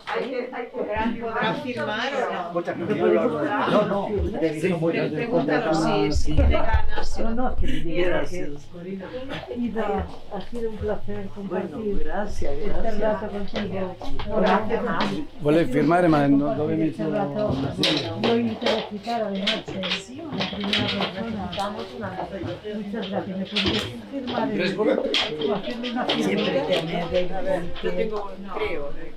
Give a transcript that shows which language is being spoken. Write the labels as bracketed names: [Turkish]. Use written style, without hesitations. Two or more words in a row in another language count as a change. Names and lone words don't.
[Spanish] ¿Podrán firmar o no? Pregúntalo si tiene ganas. No, que me diga Gracias. Ida, ha sido un placer Bueno, compartir gracias, este gracias. rato contigo. Gracias. [Italian] Vuole firmare, ma non dove mi [Spanish] Este rato lo interpretar además en primera persona. Muchas gracias. ¿Me podrías firmar ¿Quieres el, volver? o hacerme una Siempre firma? tener Yo tengo, creo.